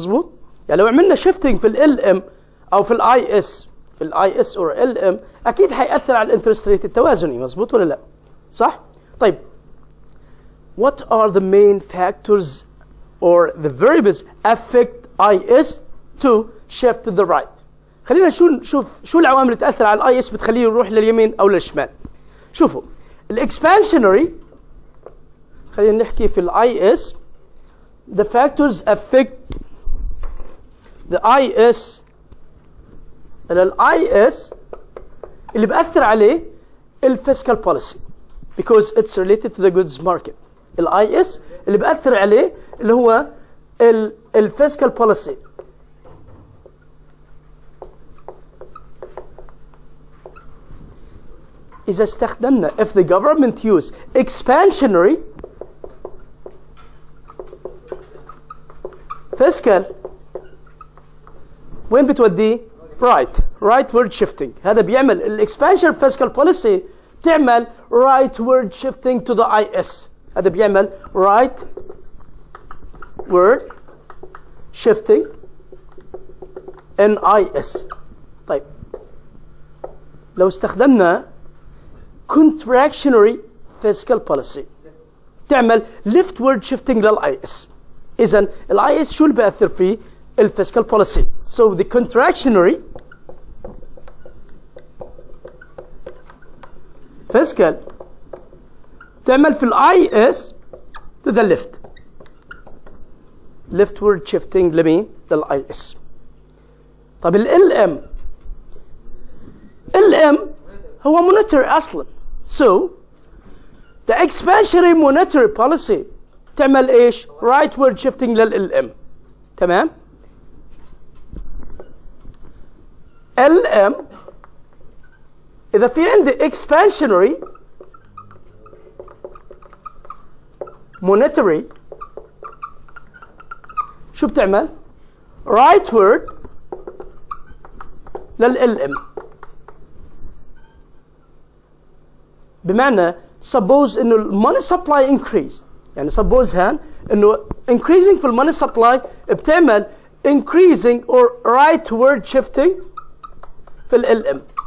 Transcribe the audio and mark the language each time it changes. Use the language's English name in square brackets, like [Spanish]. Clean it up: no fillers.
[Arabic] مظبوط؟ يعني لو عملنا shifting في ال LM أو في ال IS or LM أكيد حيأثر على الانترست ريت التوازني. مظبوط ولا لا؟ صح؟ طيب, [English] what are the main factors or the variables affect IS to shift to the right? [Arabic] خلينا نشوف شو العوامل اللي تأثر على الاي اس بتخليه يروح لليمين او للشمال. شوفوا الاكسبانشنري، خلينا نحكي في الاي اس [English] the factors affect the IS. [Arabic] الاي اس اللي بأثر عليه الفيسكال بوليسي [English] because it's related to the goods market. [Arabic] الاي اس اللي بأثر عليه اللي هو الفيسكال بوليسي. إذا استخدمنا [English] if the government use expansionary fiscal [Arabic] وين بتوديه؟ [English] rightward shifting. [Arabic] هذا بيعمل الاكسبانشن [English] fiscal policy تعمل rightward shifting to the IS. [Arabic] هذا بيعمل [English] rightward shifting in IS. [Arabic] طيب, لو استخدمنا contractionary fiscal policy تعمل leftward shifting للاي اس. اذا الاي اس شو اللي بيأثر فيه؟ الفيسكال [English] policy. So the contractionary fiscal [Arabic] تعمل في الاي اس [English] to the left, leftward shifting [Arabic] لمين؟ للاي اس. طب ال LM هو monetary اصلا. [English] So the expansionary monetary policy [Arabic] تعمل ايش؟ [English] rightward shifting لل LM. [Arabic] تمام؟ [English] LM [Arabic] إذا في عندي expansionary monetary شو بتعمل؟ rightward لل LM. بمعنى [English] suppose إنه money supply increased، [Arabic] يعني [English] suppose هان إنه increasing في money supply بتعمل increasing or rightward shifting في LM.